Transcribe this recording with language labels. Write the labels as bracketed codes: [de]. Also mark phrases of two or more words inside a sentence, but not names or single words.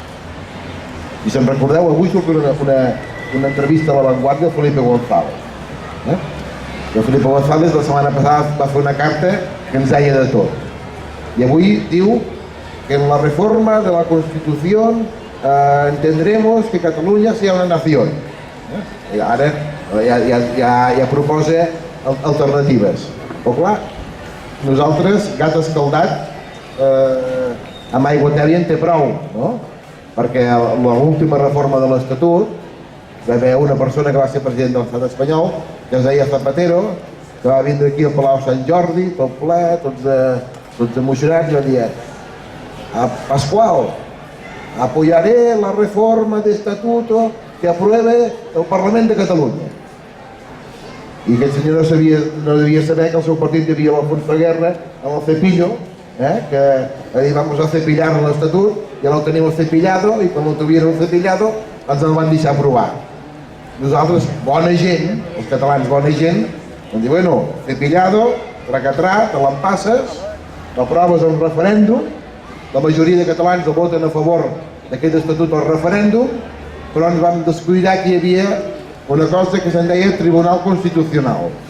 [ca] I si em recordeu, avui surt una entrevista a La Vanguardia de Felipe González. El Felipe González la setmana passada va fer una carta que ens deia de tot. [es] Y [ca] avui diu que [es] en la reforma de la Constitución entendremos que Catalunya sea una nación. [ca] I ara ja proposa alternatives. Però clar, nosaltres, gat escaldat, amb aigua tèbia en té prou, no? Perquè l'última reforma de l'Estatut va haver una persona que va ser president de l'estat espanyol, que es deia Zapatero, que va vindre aquí al Palau Sant Jordi, tot ple, tots emocionats, i va dir: Pascual, [es] apoyaré la reforma de estatuto que apruebe el Parlament de Catalunya. [ca] I aquest senyor no devia saber que el seu partit hi havia l'Alfonso Guerra amb el cepillo, que [es] ahí vamos a cepillar [ca] l'estatut, ja no tenim cepillado, i quan [es] no tuvieron cepillado [ca] ens el van deixar aprovar. Nosaltres, bona gent, els catalans bona gent, vam dir, bueno, cepillado, tracatrà, te l'empasses, l'aproves en referèndum, la majoria de catalans el voten a favor d'aquest estatut al referèndum, però ens vam descuidar que hi havia una cosa que se'n deia Tribunal Constitucional.